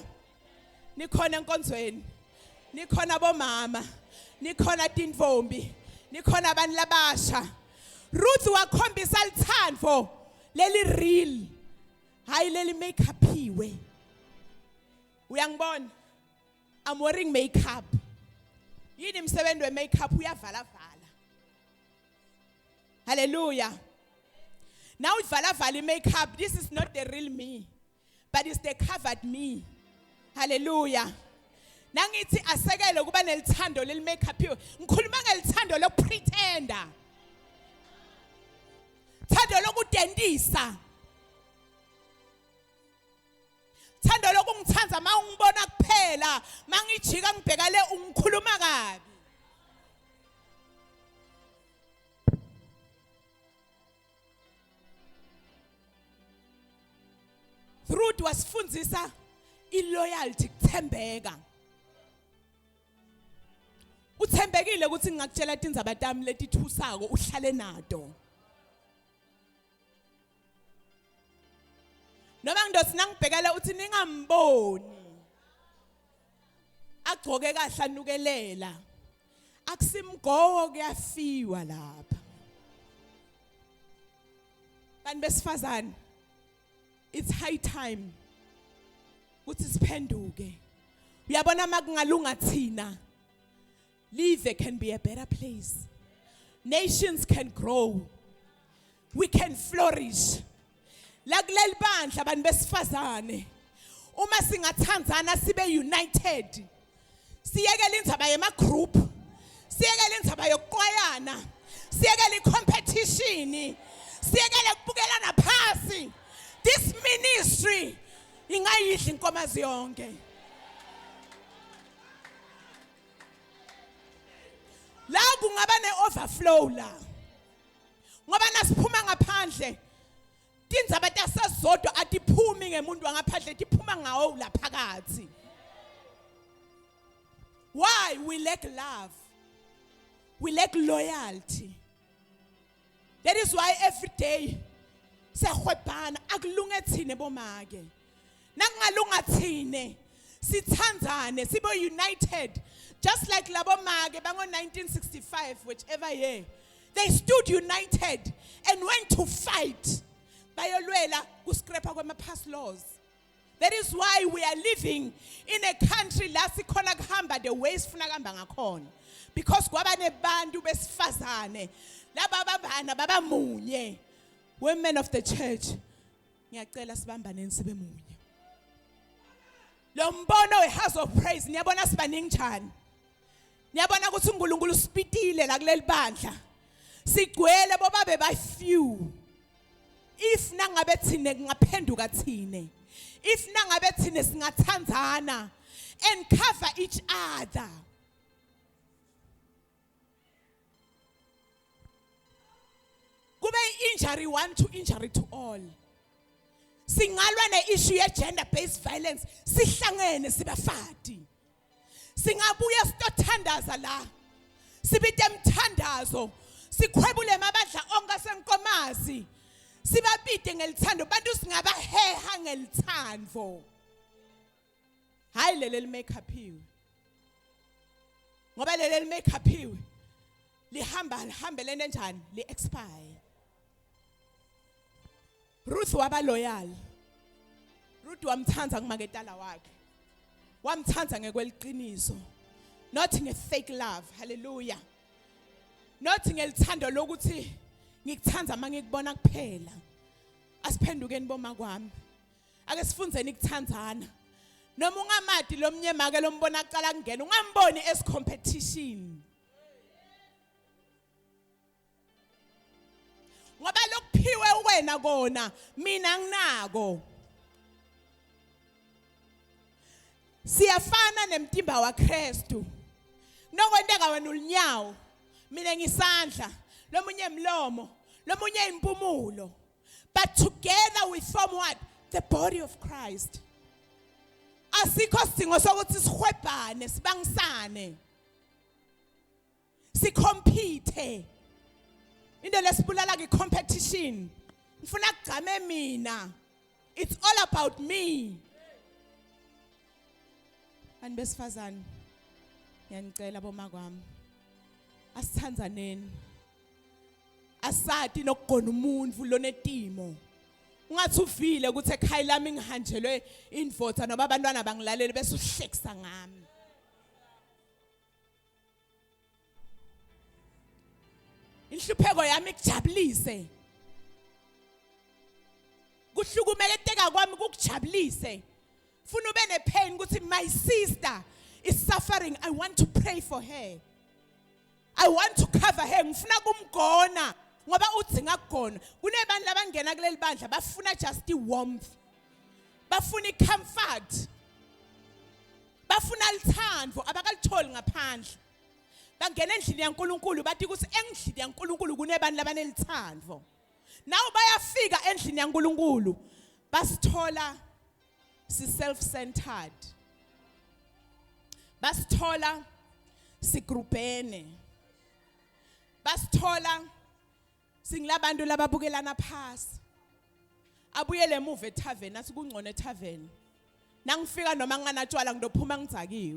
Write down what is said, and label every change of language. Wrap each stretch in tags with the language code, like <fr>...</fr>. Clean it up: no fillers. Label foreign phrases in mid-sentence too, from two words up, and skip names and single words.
<ss>Nikhona enkonzweni, nikhona bomama, nikhona tindvombi, nikhona abantu labasha. Ruth wakhombisa lithando leli real hayi leli makeup iwe. Uyangibona?</ss> <en>I'm wearing makeup.</en> <ss>Yini msebenzi we makeup uyavala vala. Hallelujah.</ss> <en>Now</en> <ss>uvala vala</ss> <en>makeup, this is not the real me, but it's the covered me.</en> <ss>Hallelujah. Nangithi asekele kuba nelithando leli makeup yo. Ngikhuluma ngelithando lokupretenda. Thando lokudendisa. Thando lokungithanza mawungibona kuphela, mangijika ngibheka le ungikhuluma kabi. Ruth wasifundisa iloyalty, kuthembeka. Uthembekile ukuthi ngingakutshela indzaba tami letithusako uhlale nato. Noma ngidosi nangibhekela uthi ningamboni. Agcoke kahle anukelela. Akusimgowo kuyafiwa lapha. Bantu besifazane,</ss> <en>it's high time</en> <ss>ukuthi siphenduke. Uyabona makungalunga thina.</ss> <en>Live can be a better place. Nations can grow. We can flourish.</en> <ss>La kuleli bandla abantu besifazane. Uma singathandzana sibe united. Siyekele indzaba yema group. Siyekele indzaba yokuqwayana. Siyekele competition. Siyekele ukubukelana phansi.</ss> <en>This ministry</en> <ss>ingayidla inkomazi yonke. La kungaba ne-overflow la ngoba nasiphuma ngaphandle tindzaba tasezodwa atiphumi ngemuntu wangaphandle tiphuma ngawo laphakathi.</ss> <en>Why? We lack love. We lack loyalty. That is why every day</en> <ss>siyahwebhana akulunge thine bomake. Nakungalunga thine sithandzane sibe</ss> <en>united just like</en> <ss>labo make bango</ss> <en>1965 whichever year they stood united and went to fight</en> <ss>bayolwela kuscrapha kwema</ss> <en>past laws. That is why we are living in a country</en> <ss>la sikhona kuhamba</ss> <en>the ways</en> <ss>funa kuhamba ngakhona</ss> <en>because</en> <ss>kwaba nebantu besifazane laba babana baba munye.</ss> <en>Women of the church</en> <ss>ngiyacela sibambaneni sibe munye. Lo mbono we-house of praise niyabona sibaningi njani. Niyabona ukuthi uNkulunkulu usipitile la kuleli bandla. Sigcwele bobabe</ss> <en>by few.</en> <ss>If nangabe thine ngaphenduka thine.</ss> <en>If</en> <ss>nangabe thine singathandzana</ss> <en>and cover each other. Kube injury one to injury to all.</en> <ss>Singalwa ne-issue ye-</ss> <en>gender based violence</en> <ss>sihlangene sibafati. Singabuya sitothandaza la. Sibite emthandazo. Sikhwebule amabandla onke senkomazi. Sibabide ngelithando bantu singabaheha ngelithando. Hayi leli makeup hiwe. Ngoba leli makeup hiwe lihambelene njani li expire. Ruth waba loyal. Ruth wamthanza ngumaketala wakhe. Wamthanza ngekweliqiniso.</ss> <en>Not nge-fake love. Hallelujah.</en> <ss>Not ngelithando lokuthi ngikuthanza mangikubona kuphela. Asiphendukeni boma kwami. Ake sifundzeni ukuthandzana. Noma ungamadi lomnye make lombona aqala kungena ungamboni as competition. Ngoba lokuphiwe wena kona mina nginako. Siyafana nemtimba waKristu. Nokwenteka wena ulinyawo, mina ngisandla, lomunye imlomo, lomunye impumulo.</ss> <en>But together we form what? The body of Christ.</en> <ss>Asikho sidingo sokuthi sihwebhane sibangisane. Sikompete. Into lesibulala ke competition. Ngifuna kugcame mina.</ss> <en>It's all about me.</en> <ss>And besifazane ngiyanicela boma kwami. Asithandzaneni. Asati nokugona umuntu lonetimo. Ungathi uvile ukuthi ekhaya lami ngihanjelwe invota noba abantwana bangilaleli bese uhlekisa ngami. Inhlupheko yami kujabulise. Kuhlukumeketeka kwami kukujabulise. Funa ube nepain ukuthi</ss> <en>my sister is suffering. I want to pray for her. I want to cover her.</en> <ss>Ngifuna kumgona ngoba udzinga kugona. Kunebantu labangena kuleli bandla bafuna</ss> <en>just warmth.</en> <ss>Bafuna comfort. Bafuna lithando abakalitholi ngaphandle. Bangena endlini yaNkulunkulu bathi ukuthi endlini yaNkulunkulu kunebantu labanelithando. Now bayafika endlini yaNkulunkulu basithola si self-centered. Basithola sigrupene. Basithola singilabantu lababukelana phasi. Abuyele emuva etavern athi kungcono etavern. Nangifika noma nganatshwala ngidophuma ngidzakiwe.</ss>